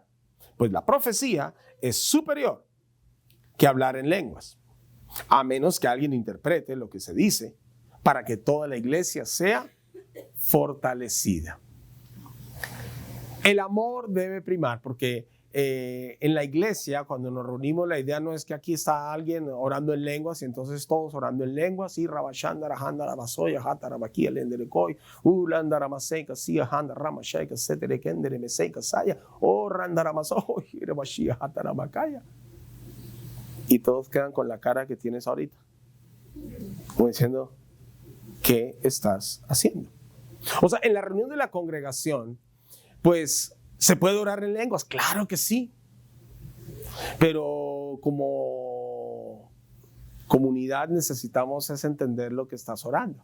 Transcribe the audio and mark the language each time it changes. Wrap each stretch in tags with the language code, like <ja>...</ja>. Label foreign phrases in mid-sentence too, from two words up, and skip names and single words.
<es>Pues la profecía es superior que hablar en lenguas, a menos que alguien interprete lo que se dice para que toda la iglesia sea fortalecida. El amor debe primar, porque en la iglesia, cuando nos reunimos, la idea no es que aquí está alguien orando en lenguas y entonces todos orando en lenguas, y rabashanda rajanda rabasoya hata rabakia lenderekoy ulanda ramaseika sia handa ramashaika setere kendere meseika saya o randa ramasoy rabashia hata ramakaya, y todos quedan con la cara que tienes ahorita, como diciendo: ¿qué estás haciendo? O sea, en la reunión de la congregación, pues ¿se puede orar en lenguas? Claro que sí. Pero como comunidad necesitamos es entender lo que estás orando.</es>